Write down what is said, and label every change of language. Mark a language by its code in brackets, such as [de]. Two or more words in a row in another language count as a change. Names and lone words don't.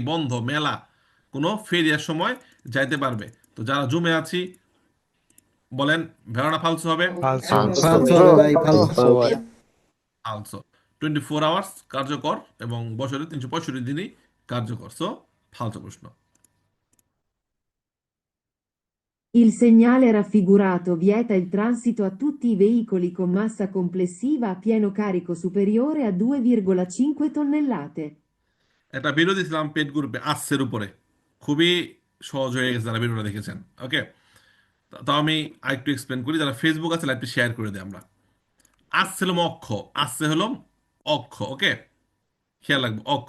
[bn] বন্ধ, মেলা, কোনো ফেরিয়ার সময় যাইতে পারবে। তো যারা জুমে আছি বলেন ভেড়াটা ফালসু হবে? ফালসো। ফালতু হবে ভাই, ফালতু। ফালসু। 24 আওয়ার্স কার্যকর এবং বছরে 365 দিনই কার্যকর। সো ফালসু প্রশ্ন। [it] Il segnale raffigurato vieta il transito a tutti i veicoli con massa complessiva a pieno carico superiore a 2,5 tonnellate. [bn] একটা ভিডিও দিয়েছিলাম পেড গ্রুপে আসছের উপরে, খুবই সহজ হয়ে গেছে যারা ভিডিওটা দেখেছেন। ওকে, তো আমি আরেকটু এক্সপ্লেন করি, যারা ফেসবুক আছে লাইভটি শেয়ার করে দিই আমরা। আসছে হলো অক্ষ, আসছে হলো অক্ষ। ওকে, খেয়াল রাখবো অক্ষ।